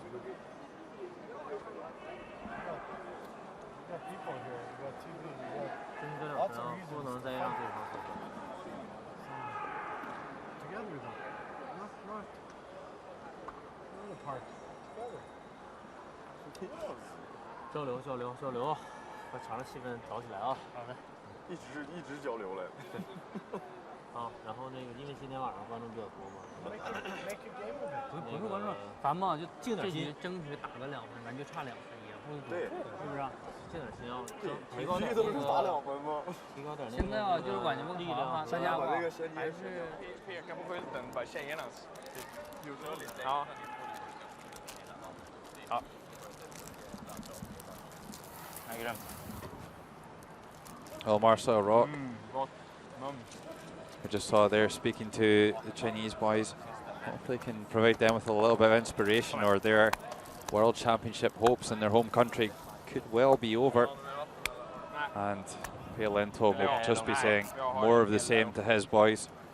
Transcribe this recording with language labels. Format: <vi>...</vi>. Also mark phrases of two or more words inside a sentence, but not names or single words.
<en>But you got people here. You got TV. You got lots of reasons. Together though. Not apart. Together.</en> <zh>交流，把场上气氛搞起来啊！好的，一直交流来。啊，然后那个，因为今天晚上观众比较多嘛，不是观众，咱们就静点心，争取打个2分，咱就差2分也不能对，是不是？静点心啊，提高点那个打2分吗？提高点那个。现在啊，就是感觉不好哈，大家把这个衔接还是</zh> <sv>Pekar på skylten, bara tjejerna. Ja. Ja. Ja, grymt.</sv> <en>Well, Marcel Rock,</en> <sv>Gott.</sv> <en>I just saw there speaking to the Chinese boys. Hopefully can provide them with a little bit of inspiration, or their World Championship hopes in their home country could well be over. And Pale Lindholm will just be saying more of the same to his boys.</en>